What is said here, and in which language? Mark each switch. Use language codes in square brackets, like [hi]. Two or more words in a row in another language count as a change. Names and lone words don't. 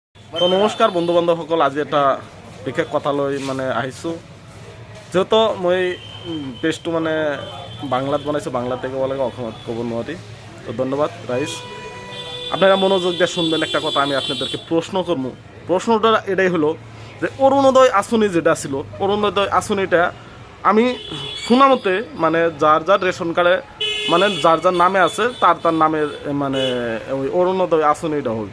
[as] তো নমস্কাৰ বন্ধু বান্ধৱসকল, আজি এটা বিশেষ কথা লৈ মানে আহিছোঁ। যেহেতু মই পেজটো মানে বাংলাত বনাইছোঁ, বাংলাতে ক'ব লাগে, অসমত ক'ব নোৱাৰি। তো ধন্যবাদ রাইস। [bn] আপনারা মনোযোগ দিয়ে শুনবেন একটা কথা, আমি আপনাদেরকে প্রশ্ন করবো। প্রশ্নটা এটাই হলো যে অরুণোদয় আসনি যেটা ছিল, অরুণোদয় আসনিটা আমি শোনা মতে মানে যার যার রেশন কার্ডে মানে যার যার নামে আছে তার তার নামের মানে ওই অরুণোদয় আসনিটা হইব।